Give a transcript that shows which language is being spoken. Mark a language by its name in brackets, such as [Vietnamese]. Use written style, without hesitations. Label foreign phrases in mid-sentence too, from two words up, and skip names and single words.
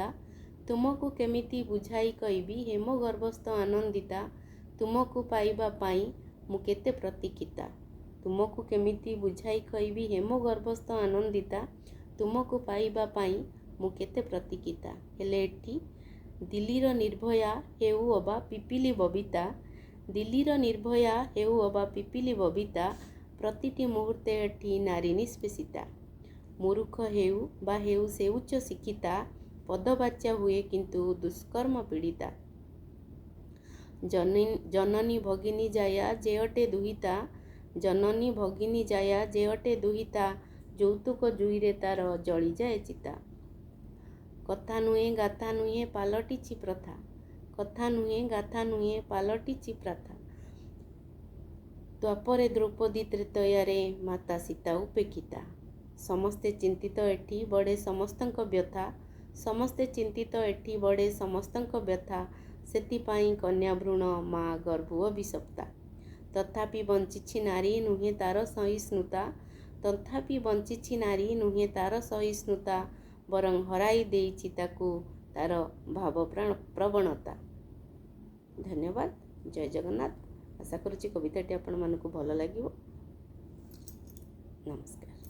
[Odia] ତୁମକୁ କେମିତି ବୁଝାଇ କହିବି ହେ ମୋ ଗର୍ଭସ୍ଥ ଆନନ୍ଦିତା। ତୁମକୁ ପାଇବା ପାଇଁ ମୁଁ କେତେ ପ୍ରତୀକ୍ଷିତା। ତୁମକୁ କେମିତି ବୁଝାଇ କହିବି ହେ ମୋ ଗର୍ଭସ୍ଥ ଆନନ୍ଦିତା। ତୁମକୁ ପାଇବା ପାଇଁ ମୁଁ କେତେ ପ୍ରତୀକ୍ଷିତା। ହେଲେ ଏଠି ଦିଲ୍ଲୀର ନିର୍ଭୟା ହେଉ ଅବା ପିପିଲି ବବିତା। ଦିଲ୍ଲୀର ନିର୍ଭୟା ହେଉ ଅବା ପିପିଲି ବବିତା। ପ୍ରତିଟି ମୁହୂର୍ତ୍ତେ ଏଠି ନାରୀ ନିଷ୍ପେଷିତା। ମୂର୍ଖ ହେଉ ବା ହେଉ ସେ ଉଚ୍ଚ ଶିକ୍ଷିତା। ପଦବାଚ୍ୟା ହୁଏ କିନ୍ତୁ ଦୁଷ୍କର୍ମ ପୀଡ଼ିତା। ଜନନୀ ଭଗିନୀ ଜାୟା ଯେ ଅଟେ ଦୁହିତା। ଜନନୀ ଭଗିନୀ ଜାୟା ଯେ ଅଟେ ଦୁହିତା। যৌতুক ଜୁଇରେ ତାର ଜଳିଯାଏ ଚିତା। କଥା ନୁହେଁ ଗାଥା ନୁହେଁ ପାଲଟିଛି ପ୍ରଥା। କଥା ନୁହେଁ ଗାଥା ନୁହେଁ ପାଲଟିଛି ପ୍ରଥା। ଦ୍ୱାପରେ ଦ୍ରୌପଦୀ ତ୍ରେତୟାରେ ମାତା ସୀତା ଉପେକ୍ଷିତା। ସମସ୍ତେ ଚିନ୍ତିତ ଏଠି ବଢ଼େ ସମସ୍ତଙ୍କ ବ୍ୟଥା। ସମସ୍ତେ ଚିନ୍ତିତ ଏଠି ବଢ଼େ ସମସ୍ତଙ୍କ ବ୍ୟଥା। ସେଥିପାଇଁ କନ୍ୟା ଭ୍ରୂଣ ମା ଗର୍ଭ ଅଭିଶପ୍ତା। ତଥାପି ବଞ୍ଚିଛି ନାରୀ ନୁହେଁ ତାର ସହିଷ୍ଣୁତା। ତଥାପି ବଞ୍ଚିଛି ନାରୀ ନୁହେଁ ତାର ସହିଷ୍ଣୁତା। ବରଂ ହରାଇ ଦେଇଛି ତାକୁ ତାର ଭାବ ପ୍ରବଣତା। ଧନ୍ୟବାଦ। ଜୟ ଜଗନ୍ନାଥ। ଆଶା କରୁଛି କବିତାଟି ଆପଣ ମାନଙ୍କ ଭଲ ଲାଗେ। नमस्कार।